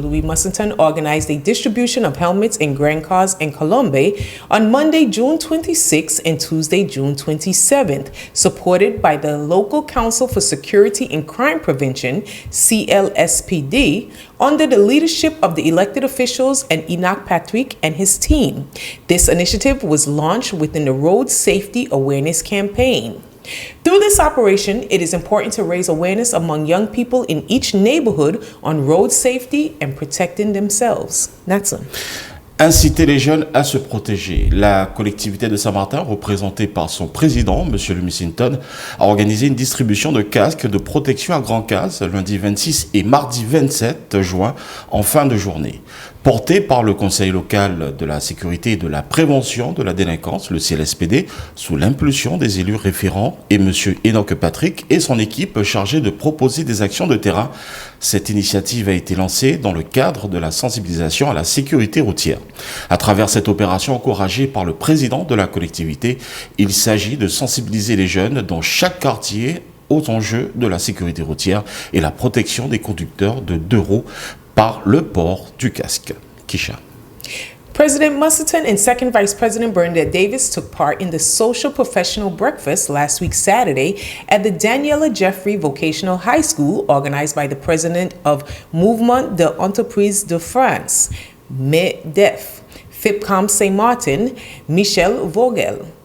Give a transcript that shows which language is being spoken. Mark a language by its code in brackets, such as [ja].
[en] Louis Mussington, organized a distribution of helmets in Grand Case and Colombe on Monday, June 26th and Tuesday, June 27th, supported by the Local Council for Security and Crime Prevention, CLSPD, under the leadership of the elected officials and Enoch Patrick and his team. This initiative was launched within the Road Safety Awareness Campaign. Through this operation, it is important to raise awareness among young people in each neighborhood on road safety and protecting themselves. Natson. [fr] Inciter les jeunes à se protéger. La collectivité de Saint-Martin, représentée par son président, M. Louis Mussington, a organisé une distribution de casques de protection à Grand Case lundi 26 et mardi 27 juin en fin de journée. Porté par le Conseil local de la sécurité et de la prévention de la délinquance, le CLSPD, sous l'impulsion des élus référents et M. Enoch Patrick et son équipe chargée de proposer des actions de terrain, cette initiative a été lancée dans le cadre de la sensibilisation à la sécurité routière. À travers cette opération encouragée par le président de la collectivité, il s'agit de sensibiliser les jeunes dans chaque quartier aux enjeux de la sécurité routière et la protection des conducteurs de deux roues par le port du casque. Kisha. [en] President Mussington and Second Vice President Bernadette Davis took part in the social professional breakfast last week Saturday at the Daniela Jeffrey Vocational High School, organized by the president of Mouvement d'Entreprise de France, MEDEF, FIPCOM Saint-Martin, Michel Vogel.